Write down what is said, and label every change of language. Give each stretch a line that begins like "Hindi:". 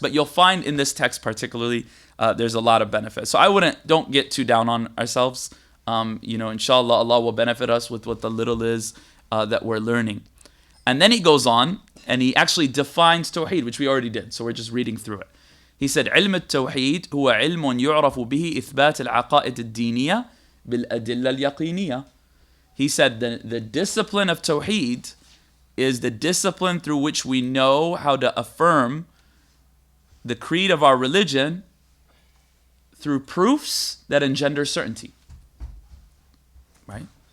English: But you'll find in this text particularly, there's a lot of benefit. So don't get too down on ourselves. Inshallah, Allah will benefit us with what the little is that we're learning. And then he goes on and he actually defines Tawheed, which we already did. So we're just reading through it. He said,
Arabic: علم التوحيد هو علم يعرف به إثبات العقائد الدينية بالأدلة اليقينية.
English: He said the discipline of Tawheed is the discipline through which we know how to affirm the creed of our religion through proofs that engender certainty. Right?